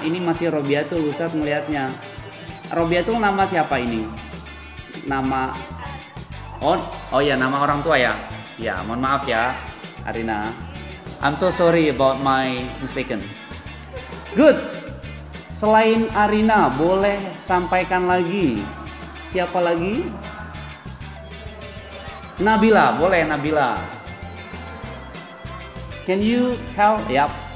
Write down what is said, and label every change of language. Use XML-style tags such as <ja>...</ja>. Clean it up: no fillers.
<id>Ini masih Robiatul, Ustadz melihatnya. Robiatul nama siapa ini? Nama Oh ya, nama orang tua ya. Ya, mohon maaf ya Arina.</id> <en>I'm so sorry about my mistaken. Good.</en> <id>Selain Arina, boleh sampaikan lagi. Siapa lagi? Nabila, boleh Nabila.</id> <en>Can you tell? Yap.</en>